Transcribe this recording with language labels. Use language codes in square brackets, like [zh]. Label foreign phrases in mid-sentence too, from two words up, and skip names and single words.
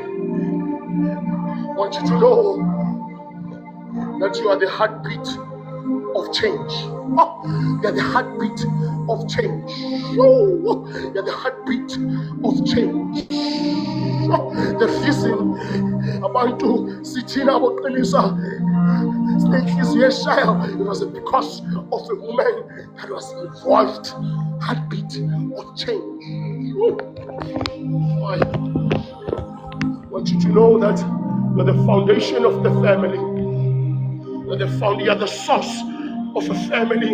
[en] I want you to know that you are the heartbeat of change. Oh, you're the heartbeat of change. Oh, you're the heartbeat of change. Oh, the reason [nd] abantu sithina boqinisa [en] it was because of the woman that was involved. Heartbeat of change. Oh, I want you to know that you're the foundation of the family. You are the source of a family.